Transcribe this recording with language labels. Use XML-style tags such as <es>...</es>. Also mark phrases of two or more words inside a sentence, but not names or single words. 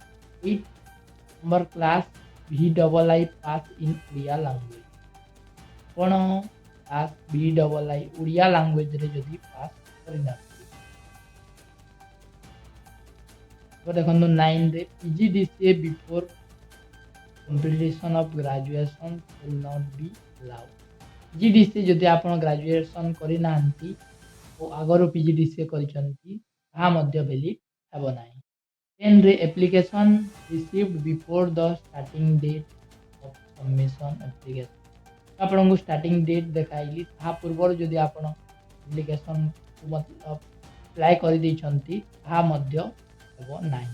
<en>8 number class VII pass in Odia language,</en> <or>ଆପଣ କ୍ଲାସ୍ VII ଓଡ଼ିଆ ଲାଙ୍ଗୁଏଜରେ ଯଦି ପାସ୍ କରିନଥିବେ।</or> <en>ଦେଖନ୍ତୁ 9ରେ PGDCA before completion of graduation will not be allowed।</en> <or>PGDCA ଯଦି ଆପଣ ଗ୍ରାଜୁଏସନ୍ କରିନାହାନ୍ତି ଓ ଆଗରୁ PGDCA କରିଛନ୍ତି ତାହା ମଧ୍ୟ ଭ୍ୟାଲିଡ୍ ହେବ ନାହିଁ। 10ରେ</or> <en>application received before the starting date of submission application,</en> <or>ଆପଣଙ୍କୁ</or> <en>starting date</en> <or>ଦେଖାଇଲି ତାହା ପୂର୍ବରୁ ଯଦି ଆପଣ ଆପ୍ଲିକେସନ୍କୁ ମତଲବ ଆପ୍ଲାଏ କରିଦେଇଛନ୍ତି ତାହା ମଧ୍ୟ ହେବ ନାହିଁ।</or>